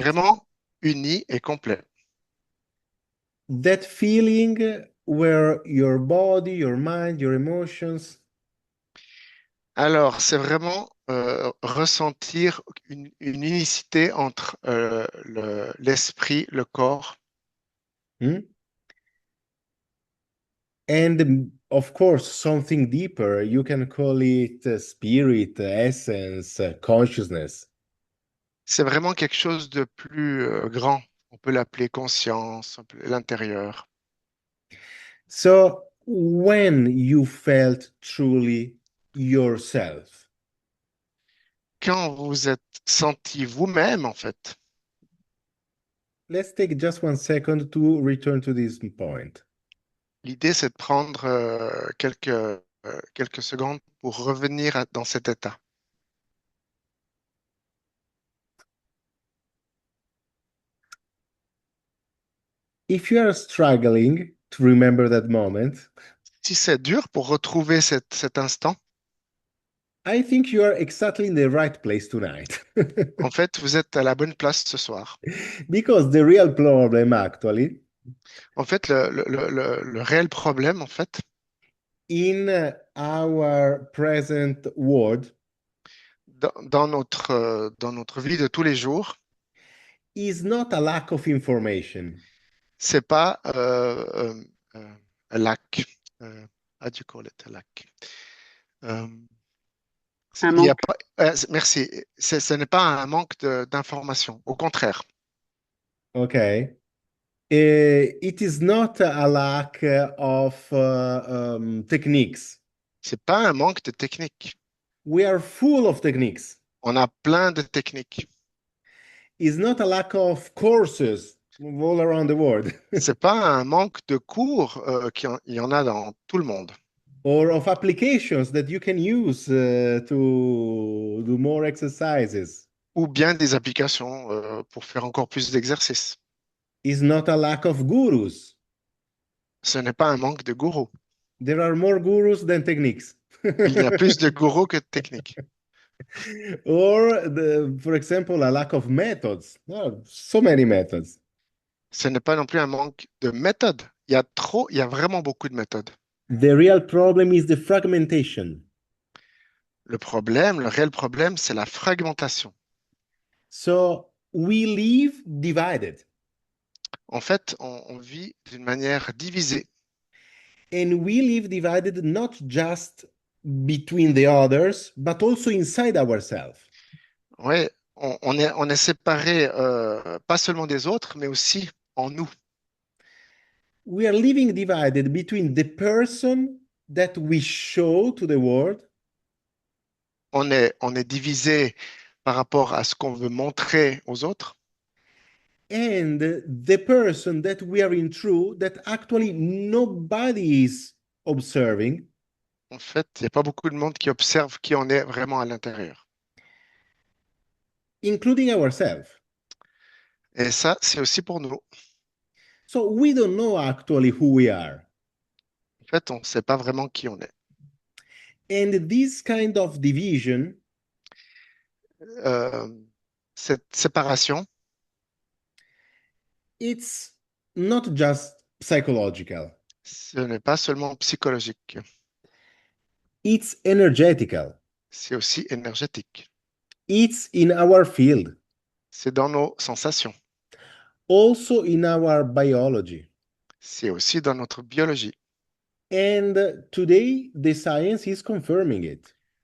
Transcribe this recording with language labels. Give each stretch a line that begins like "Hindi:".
French: Vraiment uni et complet.
English: That feeling where your body, your mind, your emotions
French: Alors, c'est vraiment ressentir une unicité entre l'esprit, le corps. hmm?
English: And of course, something deeper. You can call it spirit, essence, consciousness.
French: C'est vraiment quelque chose de plus grand. On peut l'appeler conscience, on peut l'intérieur.
English: So, when you felt truly yourself,
French: Quand vous vous êtes senti vous-même, en fait,
English: let's take just 1 second to return to this point.
French: l'idée, c'est de prendre quelques secondes pour revenir dans cet état.
English: If you are struggling to remember that moment,
French: Si c'est dur pour retrouver cet instant,
English: I think you are exactly in the right place tonight.
French: en fait, vous êtes à la bonne place ce soir.
English: Because the real problem actually
French: En fait, le réel problème, en fait,
English: in our present world
French: dans notre vie de tous les jours,
English: is not a lack of information.
French: c'est pas
English: a lack. How do you call it, a lack? Euh,
French: Un il y a manque. pas, merci. Ce n'est pas un manque d'information. Au contraire,
English: Okay. It is not a lack of techniques.
French: c'est pas un manque de technique.
English: We are full of techniques.
French: On a plein de techniques.
English: It's not a lack of courses. all around the world,
French: C'est pas un manque de cours il y en a dans tout le monde,
English: or of applications that you can use to do more exercises.
French: ou bien des applications pour faire encore plus d'exercices.
English: Is not a lack of gurus.
French: Ce n'est pas un manque de gourous.
English: There are more gurus than techniques.
French: Il y a plus de gourous que de techniques.
English: Or, for example, a lack of methods. Oh, so many methods.
French: Ce n'est pas non plus un manque de méthode. Il y a vraiment beaucoup de méthodes.
English: The real problem is the fragmentation.
French: Le réel problème, c'est la fragmentation.
English: So we live divided,
French: En fait, on vit d'une manière divisée.
English: and we live divided not just between the others, but also inside ourselves.
French: Ouais, on est séparés pas seulement des autres, mais aussi en nous.
English: We are living divided between the person that we show to the world
French: On est divisé par rapport à ce qu'on veut montrer aux autres.
English: and the person that we are in true that actually nobody is observing,
French: En fait, il n'y a pas beaucoup de monde qui observe qui on est vraiment à l'intérieur.
English: including ourselves.
French: Et ça, c'est aussi pour nous.
English: So we don't know actually who we are.
French: En fait, on ne sait pas vraiment qui on est.
English: And this kind of division,
French: Euh, cette séparation,
English: it's not just psychological,
French: ce n'est pas seulement psychologique,
English: it's energetical,
French: c'est aussi énergétique.
English: it's in our field,
French: C'est dans nos sensations,
English: also in our biology.
French: c'est aussi dans notre biologie.
English: And today, the science is confirming it.